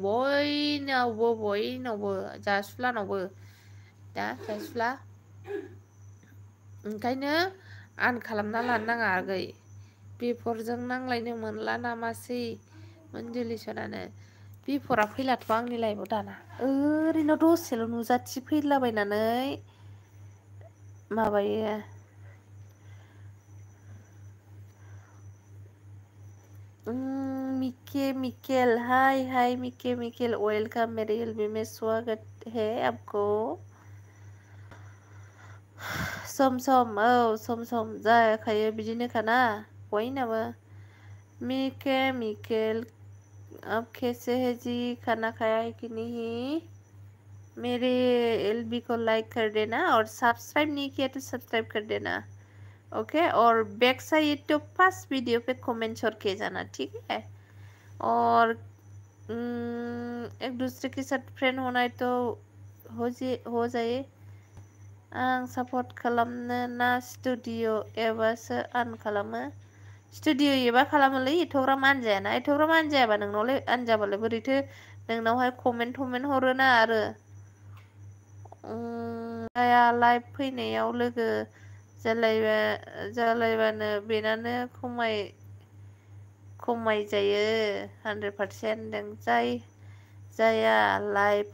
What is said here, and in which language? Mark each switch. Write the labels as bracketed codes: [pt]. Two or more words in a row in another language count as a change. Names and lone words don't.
[brx] बयनावबो जासुलानावबो दा जासुला ओंखायनो आन खालामना लानो नाङा आगै बिफरजों नांलायनो मोनला नामासै मोनजुलिसनानो बिफरा फैलाथ' आंनि लाइफआव दाना ओरैनो दसेल' नुजाथि फैलाबायनानै [hi] माबायो मिकेल हाय मिकेल वेलकम मेरे एलबी में स्वागत है आपको [brx] सम सम जाखायो बिदिनोखाना बयनाबो [hi] मिकेल अब कैसे है जी खाना खाया है कि नहीं मेरे एलबी को लाइक कर देना और सब्सक्राइब नहीं किया तो सब्सक्राइब कर देना ओके और [en] back side [hi] तो [en] first video [hi] पे कमेंट छोड़ के जाना ठीक है और एक दूसरे के साथ फ्रेंड होना है तो हो जाए [brx] आं सापर्ट खालामनो ना स्टुडिअ एबासो आन खालामो स्टुडिअ एबा खालामोलै एथ'ग्राम आनजायाना एथ'ग्राम आनजायाबा नोंनावलाय आनजाबालाय बोरैथो नोंनावहाय कमेन्ट हरोना आरो लाइभ फैनायाव लोगो जालायबानो बेनानो खमाय जायो 100% जाया लाइभ